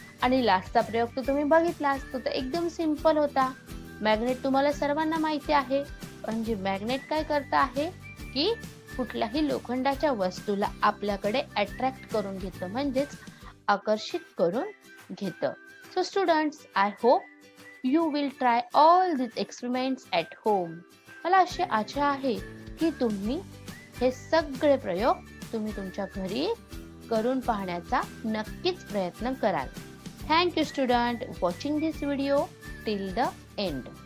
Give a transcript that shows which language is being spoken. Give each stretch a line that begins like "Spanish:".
Marathi: आणि लास्टचा प्रयोग तर तुम्ही बघितला असतो, तर एकदम सिंपल होता. मॅग्नेट तुम्हाला सर्वांना माहिती आहे, म्हणजे मॅग्नेट काय करत आहे की कुठल्याही लोखंडाच्या वस्तूला आपल्याकडे अट्रॅक्ट करून घेतं, म्हणजेच आकर्षित करून घेतं.
English: So students, I hope you will try all this experiments at home.
Marathi: मला अशी आशा आहे की तुम्ही हे सगळे प्रयोग तुम्ही तुमच्या घरी करून पाहण्याचा नक्कीच प्रयत्न कराल.
English: Thank you student watching this video till the end.